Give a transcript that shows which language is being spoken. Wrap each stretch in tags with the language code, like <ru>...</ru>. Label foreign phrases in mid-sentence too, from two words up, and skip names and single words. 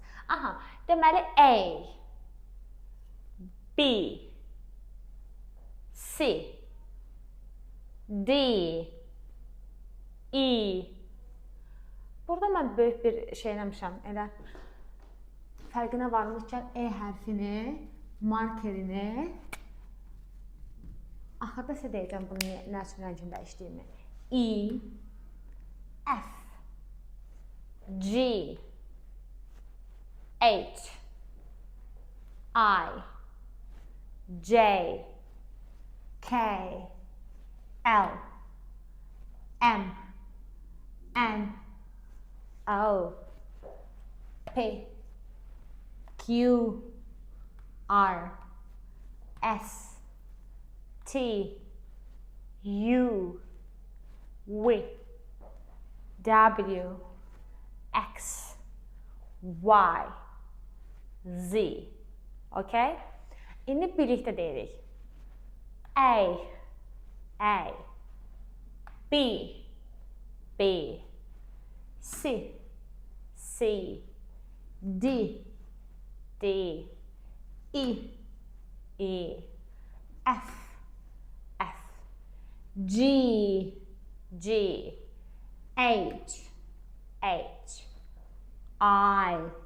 <az>Aha, deməli A, B, C, D, E. Burada mən böyük bir şey eləmişəm, elə fərqinə varmışkən E hərfini, markerini, axırda sizə deyəcəm bunu nə üçün rəngində işləyimi.</az> <en>E, F, G, H, I, J, K, L, M, N, O, P, Q, R, S, T, U, V, W, X, Y, Z.</en> <az>Okay? İndi birlikdə deyirik.</az> <en>A, B, B, C, C, D, D, E, E, F, F, G, G, H, H, I,</en>